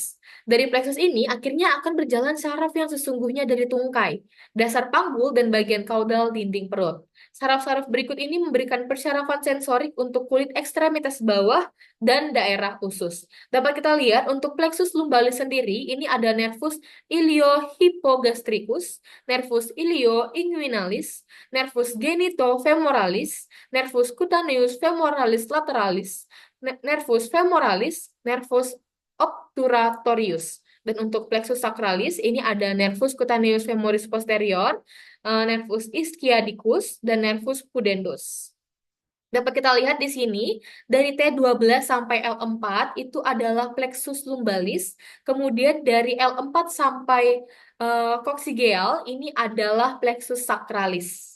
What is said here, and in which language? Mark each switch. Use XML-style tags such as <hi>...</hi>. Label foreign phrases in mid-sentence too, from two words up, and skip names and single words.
<id>Dari plexus ini akhirnya akan berjalan saraf yang sesungguhnya dari tungkai, dasar panggul dan bagian kaudal dinding perut. Saraf-saraf berikut ini memberikan persyarafan sensorik untuk kulit ekstremitas bawah dan daerah usus. Dapat kita lihat untuk</id> <la>plexus lumbalis</la> <id>sendiri, ini ada</id> <la>nervus iliohypogastricus, nervus ilioinguinalis, nervus genitofemoralis, nervus cutaneus femoralis lateralis, nervus femoralis, nervus obturatorius.</la> <id>Dan untuk</id> <la>plexus sacralis,</la> <id>ini ada</id> <la>nervus cutaneus femoris posterior, nervus ischiadicus,</la> <id>dan</id> <la>nervus pudendus.</la> <id>Dapat kita lihat di sini, dari T12 sampai L4 itu adalah</id> <la>plexus lumbalis,</la> <id>kemudian dari L4 sampai coccygeal ini adalah</id> <la>plexus sacralis.</la>